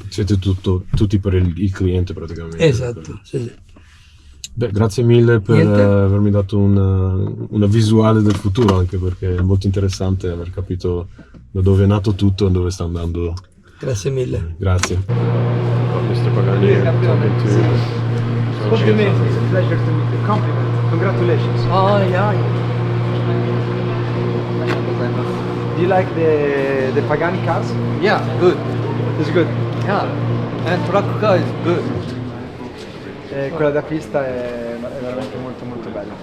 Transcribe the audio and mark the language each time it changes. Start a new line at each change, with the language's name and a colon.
Italian: Siete tutti per il cliente praticamente. Esatto, sì. Beh, grazie mille per avermi dato una visuale del futuro, anche perché è molto interessante aver capito da dove è nato tutto e dove sta andando. Grazie mille. Grazie. Mr. Pagani.
English: Compliments, it's a pleasure to meet you. Compliment. Congratulations. Oh, yeah. Do you like the Pagani cars? Yeah, good. It's good. Yeah, and truck car is good.
Italian: Quella da pista è veramente molto molto bella.